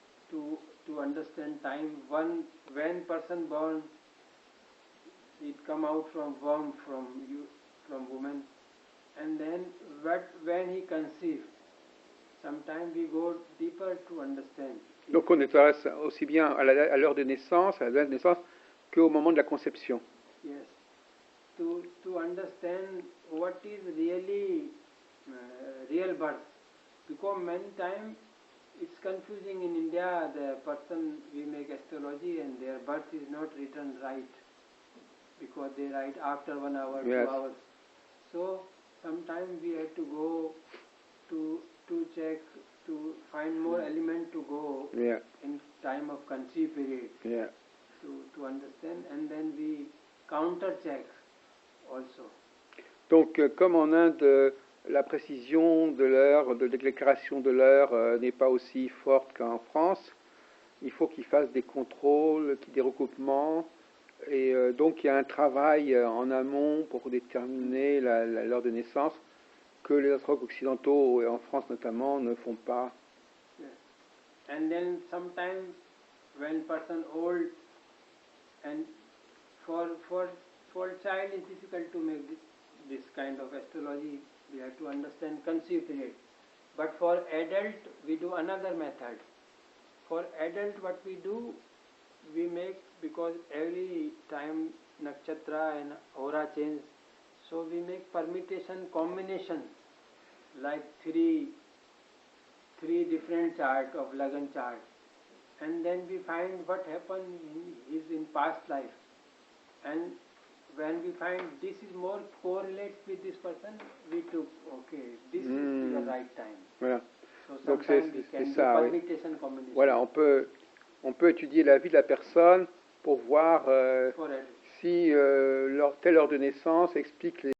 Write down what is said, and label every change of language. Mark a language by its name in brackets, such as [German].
[English] To understand time. One, when person born, it come out from womb, from woman, and then when he conceive. Sometimes we go deeper to understand. [French] Donc on s'intéresse aussi bien à l'heure de naissance, à la date de naissance, qu'au moment de la conception. [English] Yes. To understand what is really real birth, because many times it's confusing in India. The person we make astrology and their birth is not written right, because they write after 1 hour, Yes. 2 hours. So sometimes we have to go to check, to find more element to go Yeah. in time of conceive period. Yeah. to understand, and then we counter check also. [French] Donc, comme en Inde, la précision de l'heure, de déclaration de l'heure n'est pas aussi forte qu'en France, il faut qu'ils fassent des contrôles, des recoupements, et donc il y a un travail en amont pour déterminer l'heure de naissance que les astrologues occidentaux, et en France notamment, ne font pas. [English] Yes. And then sometimes when person old, and for child it's difficult to make this kind of astrology. We have to understand conceive period. But for adult we do another method. For adult what we do, we make, because every time nakshatra and aura change, so we make permutation combination, like three different chart of Lagan chart, and then we find what happened in past life, and when we find this is more correlates with this person, we took this is the right time. [French] Voilà. [English] So [French] donc [English] sometimes we can do permutation combination. [French] Voilà, on peut étudier la vie de la personne pour voir si telle heure de naissance explique les